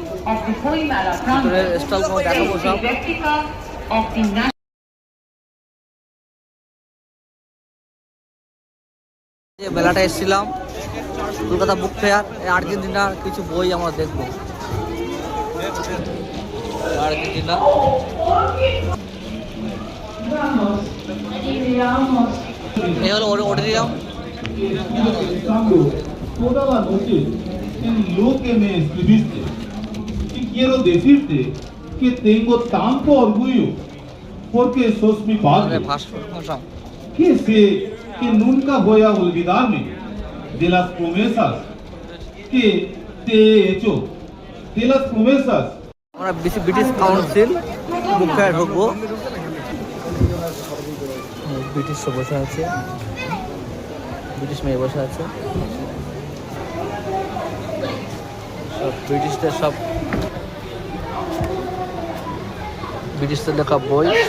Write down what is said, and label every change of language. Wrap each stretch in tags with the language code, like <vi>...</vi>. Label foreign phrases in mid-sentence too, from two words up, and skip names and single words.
<bn>ভিতরে স্টল দেখাবো সব। মেলাটা এসেছিলাম কলকাতা বুক ফেয়ার। আর্জেন্টিনার কিছু বই আমরা দেখবো। আর্জেন্টিনা এই হলো অডিটোরিয়াম।</bn> <es>Toda la noche en lo que me escribiste y quiero decirte que tengo tanto orgullo porque sos mi padre, que sé que nunca voy a olvidarme de las promesas que te he hecho, de las promesas.</es> <bn>আমরা ব্রিটিশ কাউন্সিল বুক ফেয়ার ঢুকবো। ব্রিটিশ বসে আছে, ব্রিটিশ মেয়ে বসে আছে। সব ব্রিটিশদের সব ব্রিটিশদের লেখা বই।</bn>